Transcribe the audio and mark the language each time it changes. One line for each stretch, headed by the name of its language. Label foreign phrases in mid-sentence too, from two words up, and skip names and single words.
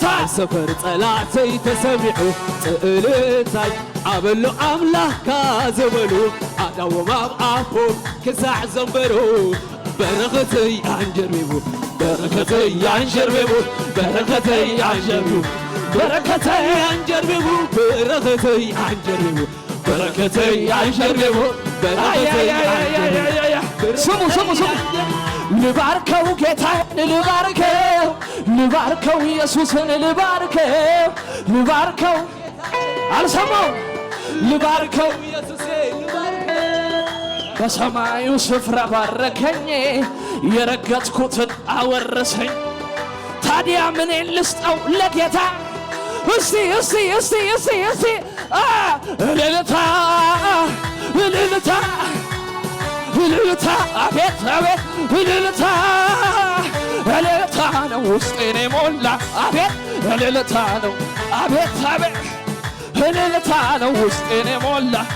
Tigrinya: ሰፈር ጠላተይ ተሰሚዑ እልልታይ ኣበሎ ኣምላኽካ ዝበሉ ኣዳዎም ኣብ ኣፎም ክሳዕ ዘንበሩ በረኸተይ አንጀርቢቡ በረከተይ አንጀርቢቡ በረከተይ አንጀርቢቡ በረከተይ አንጀርቢቡ በረከተይ አንጀርቢቡ በረከተይ አንጀርቢቡ
Amharic: ስሙ ልባርከው ጌታዬን ልባርከው ኢየሱስን ልባርከው አልሰማው ልባርከው ኢየሱሴ በሰማዩ ስፍራ ባረከኝ የረገጥኩትን አወረሰኝ ታዲያ ምን ልስጠው ለጌታ እስቲ እልልታ አቤት እልልታ ነው ውስጤን የሞላ አቤት እልልታ ነው አቤት እልልታ ነው ውስጤን የሞላ